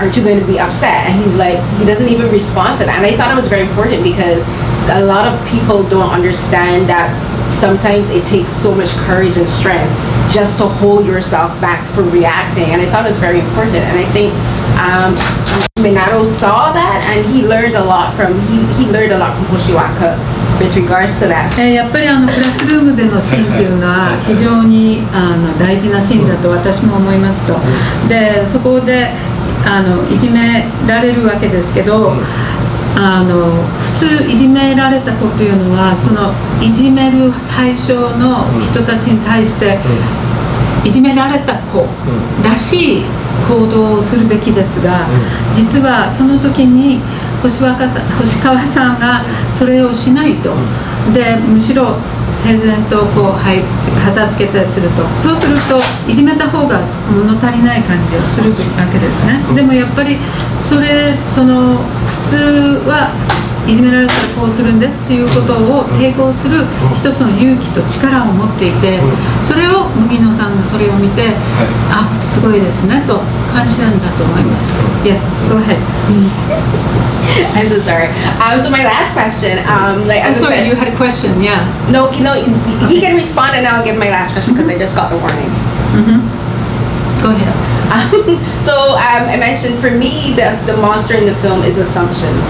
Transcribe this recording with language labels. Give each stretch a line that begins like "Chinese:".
English: Aren't you going to be upset?" And he's like, he doesn't even respond to that. And I thought it was very important because a lot of people don't understand that sometimes it takes so much courage and strength just to hold yourself back from reacting. And I thought it was very important. And I think Minato saw that, and he learned a lot from Hoshiwaka with regards to that.
Japanese: やっぱりクラスルームでのシーンっていうのは非常に大事なシーンだと私も思いますと。でそこでいじめられるわけですけど、普通いじめられた子っていうのはそのいじめる対象の人たちに対していじめられた子らしい行動をするべきですが、実はその時に星川さんがそれをしないと、でむしろ平然と片付けたりすると、そうするといじめた方が物足りない感じをするわけですね。でもやっぱりその普通はいじめられたらこうするんですっていうことを抵抗する一つの勇気と力を持っていて、それを麦野さんがそれを見て、あ、すごいですねと感じたんだと思います。
English: Yes, go ahead. I'm so sorry. So my last question, I'm sorry, you had a question, yeah. No, he can respond and I'll give my last question because I just got the warning. Go ahead. So I mentioned for me the monster in the film is assumptions.